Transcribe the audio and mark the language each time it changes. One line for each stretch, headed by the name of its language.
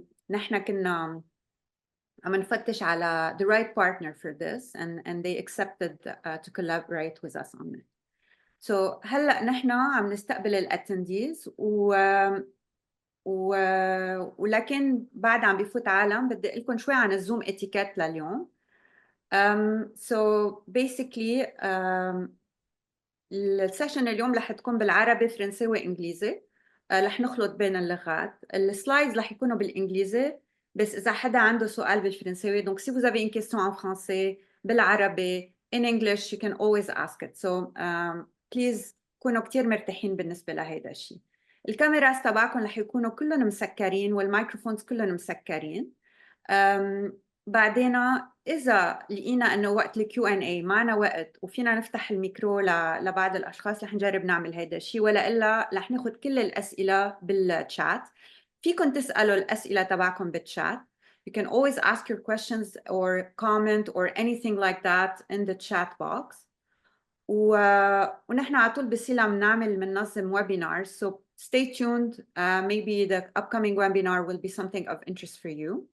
Arabic: نحن كنا عم نفتش على
English: the right partner for this and they accepted to collaborate with us on it.
Arabic: So هلا نحن عم نستقبل الاتنديز ولكن بعد عم بفوت عالم بدي اقول لكم شوي عن الزوم اتيكيت لليوم. So basically السيشن اليوم رح تكون بالعربي فرنساوي انجليزي. رح نخلط بين اللغات. السلايدز رح يكونوا بالانجليزي بس اذا حدا عنده سؤال بالفرنساوي
French: donc si vous avez une question en français
Arabic: بالعربي
English: in English you can always ask it.
Arabic: So بليز كونوا كتير مرتاحين بالنسبة لهيدا الشيء. الكاميراز تبعكم رح يكونوا كلهم مسكرين والمايكروفونز كلهم مسكرين. بعدين إذا لقينا إنه وقت الكيو ان اي معنا وقت وفينا نفتح الميكرو لبعض الأشخاص رح نجرب نعمل هيدا الشيء ولا إلا رح ناخد كل الأسئلة بالشات. فيكن تسألوا الأسئلة تبعكم بالشات.
English: You can always ask your questions or comment or anything like that in the chat box.
Arabic: ونحن على طول بسيلا بننظم
English: webinars, so stay tuned. Maybe the upcoming webinar will be something of interest for you.